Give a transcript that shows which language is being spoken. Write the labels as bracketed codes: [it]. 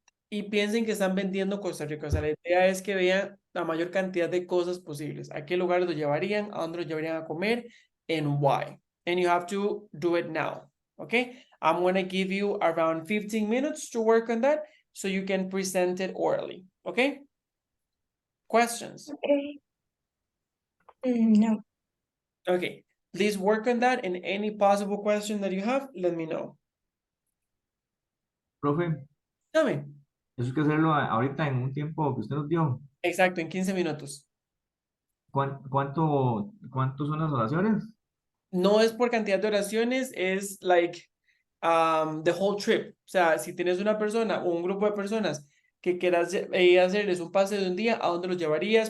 [es] y piensen que están vendiendo Costa Rica. O sea, la idea es que vean la mayor cantidad de cosas posibles. ¿A qué lugares lo llevarían? ¿A dónde lo llevarían a comer? [en] And why? And you have to do it now. Okay? I'm going to give you around 15 minutes to work on that so you can present it orally. Okay? Questions? Okay. No. Okay. Please work on that, and any possible question that you have, let me know. [es] Profe, [en] Tell me. [es] eso hay que hacerlo ahorita en un tiempo que usted nos dio. Exacto, en 15 minutos. ¿Cuánto son las oraciones? No es por cantidad de oraciones, es [en] like the whole trip. [es] O sea, si tienes una persona o un grupo de personas que quieras hacerles un pase de un día, ¿a dónde los llevarías?